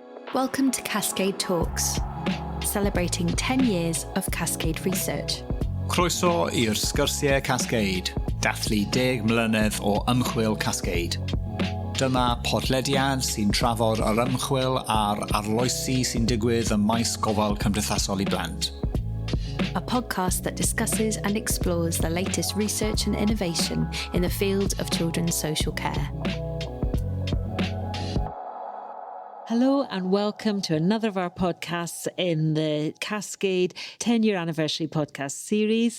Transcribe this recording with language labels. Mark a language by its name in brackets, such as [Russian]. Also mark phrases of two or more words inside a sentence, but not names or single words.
[English] Welcome to Cascade Talks, celebrating 10 years of Cascade research. [Welsh] Croeso i'r sgyrsiau Cascade, dathlu 10 mlynedd o ymchwil Cascade. Dyma podlediad sy'n trafod yr ymchwil a'r arloesi sy'n digwydd ym maes gofal cymdeithasol I blant. [English] A podcast that discusses and explores the latest research and innovation in the field of children's social care. Hello and welcome to another of our podcasts in the Cascade 10-year anniversary podcast series.